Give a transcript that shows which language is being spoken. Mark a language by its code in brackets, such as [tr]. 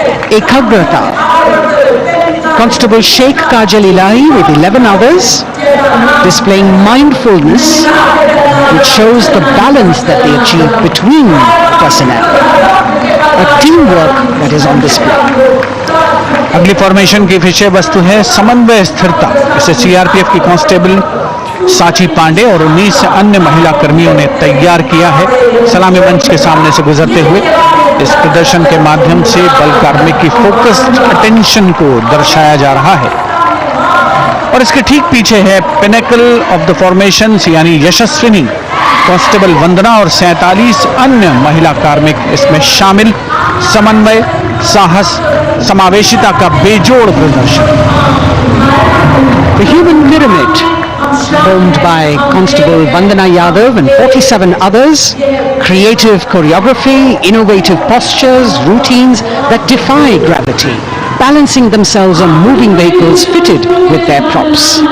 [en] Ekagrata, Constable Sheikh Kajal Ilahi with 11 others, displaying mindfulness, which shows the balance that they achieve between personnel. A teamwork that is on display. [hi] अगली formation की विषय वस्तु है समन्वय स्थिरता। इसे CRPF की कांस्टेबल साची पांडे और 19 अन्य महिला कर्मियों ने तैयार किया है। सलामी मंच के सामने से गुजरते हुए इस प्रदर्शन के माध्यम से बल कार्मिक की [en] focused attention [hi] को दर्शाया जा रहा है और इसके ठीक पीछे है [en] pinnacle of the formations [hi] यानी यशस्विनी कांस्टेबल वंदना और 47 अन्य महिला कार्मिक इसमें शामिल। समन्वय, साहस, समावेशिता का बेजोड़ प्रदर्शन। [en] The human pyramid, formed by Constable Vandana Yadav and 47 others, creative choreography, innovative postures, routines that defy gravity, balancing themselves on moving vehicles fitted with their props.